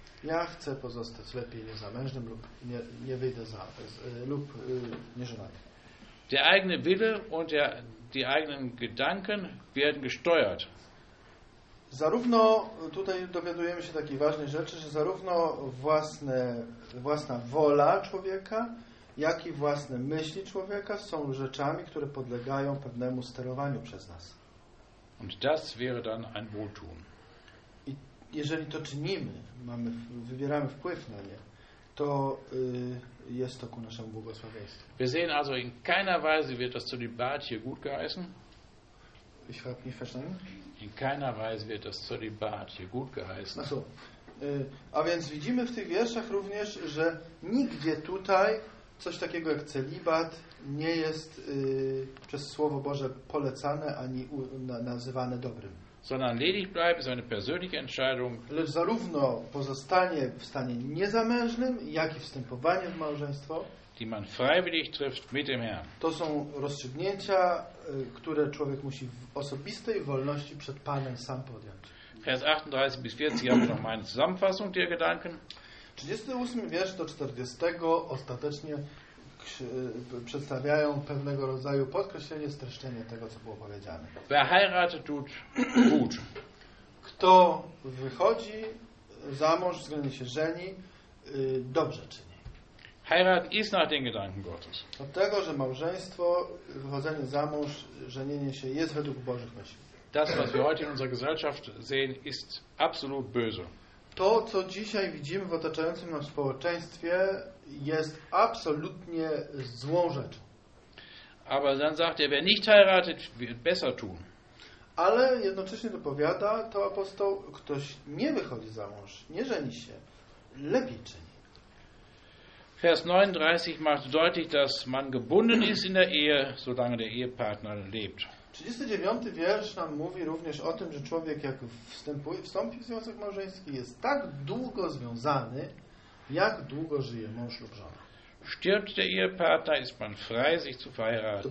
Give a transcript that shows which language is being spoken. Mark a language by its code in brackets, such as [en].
[pl] Ja chcę pozostać lepiej niezamężnym lub nie wyjdę za lub nie żonaty. [de] Der eigene Wille und die eigenen Gedanken werden gesteuert. [pl] Zarówno tutaj dowiadujemy się takiej ważnej rzeczy, że zarówno własna wola człowieka, jak i własne myśli człowieka są rzeczami, które podlegają pewnemu sterowaniu przez nas. [de] Und das wäre dann ein Wohltun. [pl] I jeżeli to czynimy, wybieramy wpływ na nie, to jest to ku naszemu błogosławieństwu. [de] Wir sehen also, in keiner Weise wird das Zölibat hier gut geheißen. Ich habe nicht verstanden. In keiner Weise wird das Zölibat hier gut geheißen. Ach so. [pl] A więc widzimy w tych wierszach również, że nigdzie tutaj coś takiego jak celibat nie jest przez Słowo Boże polecane ani nazywane dobrym. [de] Sondern ledig bleiben ist eine persönliche Entscheidung. [pl] Lecz zarówno pozostanie w stanie niezamężnym, jak i wstępowanie w małżeństwo, [de] die man freiwillig trifft mit dem Herrn. [pl] To są rozstrzygnięcia, które człowiek musi w osobistej wolności przed Panem sam podjąć. [de] Vers 38 bis 40 haben wir noch meine Zusammenfassung der Gedanken. [pl] 38 wiersz do 40 ostatecznie przedstawiają pewnego rodzaju podkreślenie, streszczenie tego, co było powiedziane. [de] Wer heiratet, tut gut. [pl] Kto wychodzi za mąż, względnie się żeni, dobrze czyni. [de] Heirat ist nach den Gedanken Gottes. [pl] Od tego, że małżeństwo, wychodzenie za mąż, żenienie się jest według Bożych myśli. [de] Das, was wir heute in unserer Gesellschaft sehen, ist absolut böse. [pl] To, co dzisiaj widzimy w otaczającym nas społeczeństwie, jest absolutnie złą rzeczą. [de] Aber dann sagt er, wer nicht heiratet, wird besser tun. [pl] Ale jednocześnie dopowiada to apostoł, ktoś nie wychodzi za mąż, nie żeni się, lepiej czyni. [de] Vers 39 macht deutlich, dass man gebunden ist in der Ehe, solange der Ehepartner lebt. [pl] 39. wiersz nam mówi również o tym, że człowiek jak wstąpi w związek małżeński, jest tak długo związany, jak długo żyje mąż lub żona. [de] Stirbt der Ehepartner, ist man frei, sich zu verheiraten.